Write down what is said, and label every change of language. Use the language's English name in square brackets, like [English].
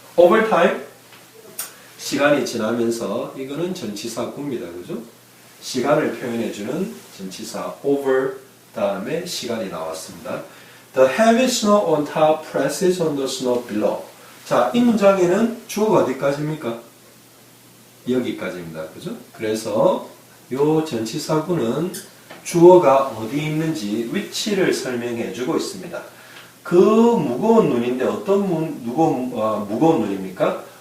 [English] over time, [Korean] 시간이 지나면서 이거는 전치사구입니다. 그죠? 시간을 표현해주는 전치사 over 다음에 시간이 나왔습니다. [English] The heavy snow on top presses on the snow below. [Korean] 자, 이 문장에는 주어가 어디까지입니까? 여기까지입니다. 그죠? 그래서 요 전치사구는 주어가 어디 있는지 위치를 설명해 주고 있습니다. 그 무거운 눈인데 어떤 무거운 눈입니까?